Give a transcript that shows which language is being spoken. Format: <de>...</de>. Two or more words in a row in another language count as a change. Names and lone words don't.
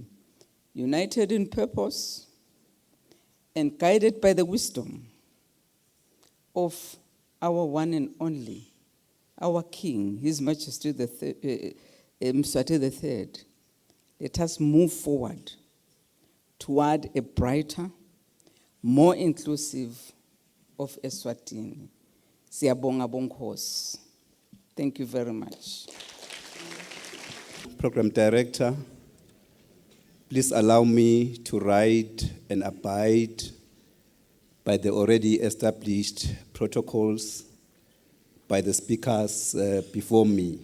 <en>United in purpose and guided by the wisdom of our one and only, our King, His Majesty Mswati III, let us move forward toward a brighter, more inclusive of Eswatini.</en> <ss>Siyabonga bonkhosi.</ss> <en>Thank you very much. Program Director, please allow me to write and abide by the already established protocols by the speakers before me.</en>